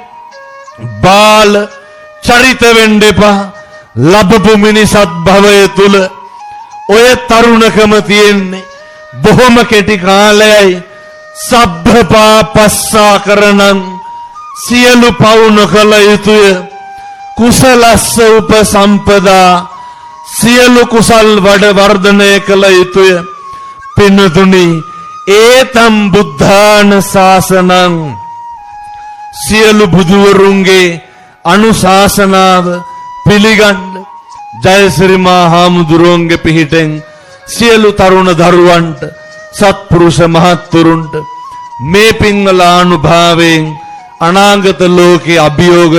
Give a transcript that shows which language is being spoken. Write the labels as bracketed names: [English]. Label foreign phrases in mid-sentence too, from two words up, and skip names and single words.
[Sinhala] බාල චරිත වෙන්න එපා ලැබපු මිනිසත් භවය තුල ඔය තරුණකම තියෙන්නේ බොහොම කෙටි කාලයයි [Pali] සබ්බපාපස්සා කරනං [Sinhala] සියලු පව් නොකළ යුතුය [Pali] කුසලස්ස උපසම්පදා [Sinhala] සියලු කුසල් වඩ වර්ධනය කළ යුතුය පින්නතුනි [Pali] ඒතම් බුද්ධාන ශාසනං [Sinhala] සියලු බුදුවරුන්ගේ අනුශාසනාව පිළිගන්න ජයසිරි මා හාමුදුරුවන්ගේ පිහිටෙන් සියලු තරුණ දරුවන්ට සත්පුරුෂ මහත්තුරුන්ට මේ පින්වල අනුභවයෙන් අනාගත ලෝකේ අභියෝග